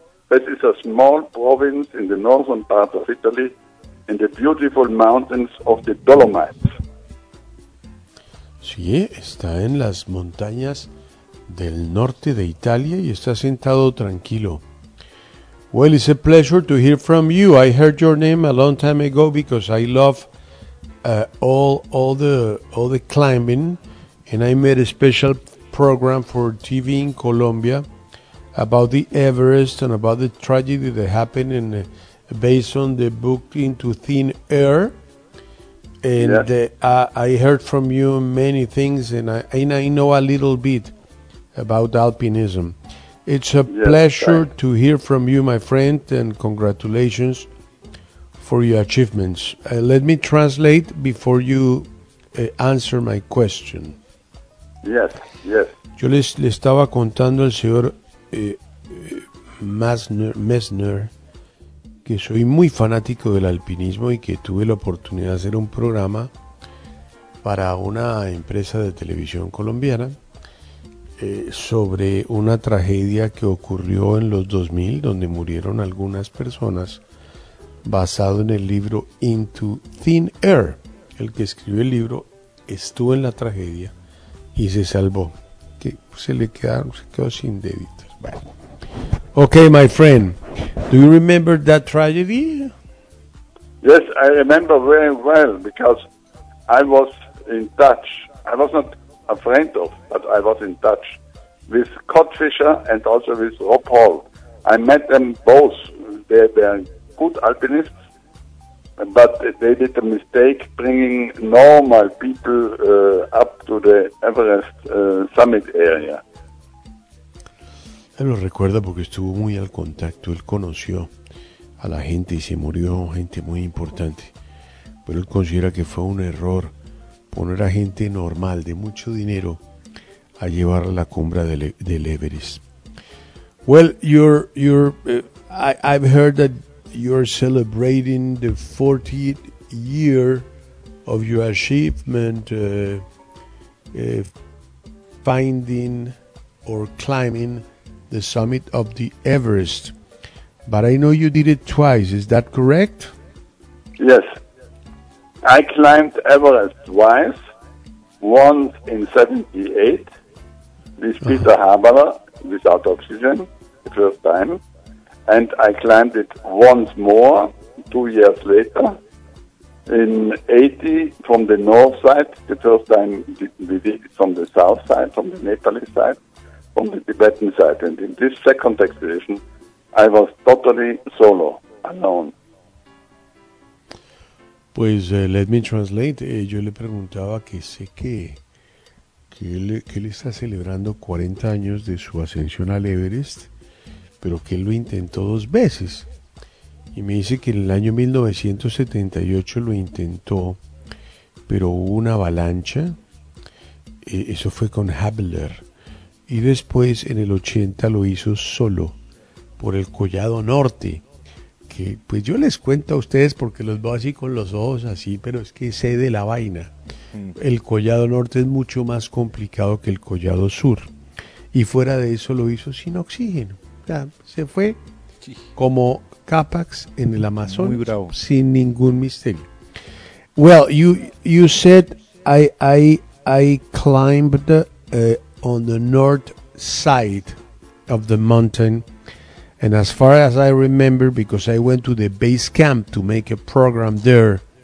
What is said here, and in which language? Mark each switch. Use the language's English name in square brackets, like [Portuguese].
[English] That is a small province in the northern part of Italy, in the beautiful mountains of the Dolomites. [Spanish] Sí, está en las montañas del norte de Italia y está sentado tranquilo. [English] Well, it's a pleasure to hear from you. I heard your name a long time ago because I love all the climbing, and I made a special program for TV in Colombia about the Everest and about the tragedy that happened in based on the book Into Thin Air. And yes. I heard from you many things, and I know a little bit about alpinism. It's a pleasure to hear from you, my friend, and congratulations for your achievements. Let me translate before you answer my question. Yes. [Spanish] Yo le estaba contando al señor Messner que soy muy fanático del alpinismo y que tuve la oportunidad de hacer un programa para una empresa de televisión colombiana sobre una tragedia que ocurrió en los 2000, donde murieron algunas personas, basado en el libro Into Thin Air. El que escribió el libro estuvo en la tragedia y se salvó, que se quedó sin deditos. [English] Okay, my friend, do you remember that tragedy? Yes, I remember very well, because I was in touch. I was not a friend of, but I was in touch with Scott Fischer and also with Rob Hall. I met them both. They are good alpinists, but they did a mistake bringing normal people up to the Everest summit area. [Spanish] Él lo recuerda porque estuvo muy al contacto. Él conoció a la gente y se murió gente muy importante. Pero él considera que fue un error poner a gente normal de mucho dinero a llevar a la cumbre del Everest. [English] Well, I've heard that you're celebrating the 40th year of your achievement finding or climbing the summit of the Everest. But I know you did it twice, is that correct? Yes. I climbed Everest twice, once in 78 with Peter Haberer without oxygen the first time, and I climbed it once more 2 years later in 80 from the north side, the first time we did it from the south side, from the Nepalese side, from the Tibetan side, and in this second expedition I was totally solo, alone. Pues, let me translate. [Spanish] Yo le preguntaba que sé que él está celebrando 40 años de su ascensión al Everest, pero que él lo intentó dos veces. Y me dice que en el año 1978 lo intentó, pero hubo una avalancha. Eso fue con Habler. Y después, en el 80, lo hizo solo, por el Collado Norte. Que, pues yo les cuento a ustedes porque los veo así con los ojos así, pero es que sé de la vaina. El Collado Norte es mucho más complicado que el Collado Sur. Y fuera de eso lo hizo sin oxígeno. Ya, se fue como Capax en el Amazonas. Muy bravo. Sin ningún misterio. [English] Well, you said I climbed on the north side of the mountain. And as far as I remember, because I went to the base camp to make a program there,